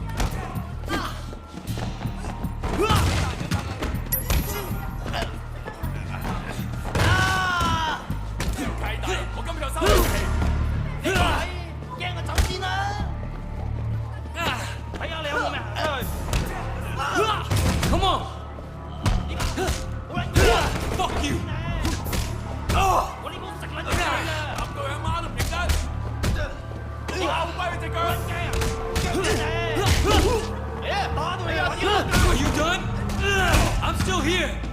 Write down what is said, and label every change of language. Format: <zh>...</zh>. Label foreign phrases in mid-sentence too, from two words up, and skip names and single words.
<yue>我今日就收皮，你個閪驚我走先啦！睇下你有冇命行出去</yue> <en>Come on. Fuck you.</en> <yue>我呢個食撚嘢啊！揼到佢阿媽都唔認得。我後跛佢隻腳。打到你啊！</yue> <en>Are you done? I'm still here.</en>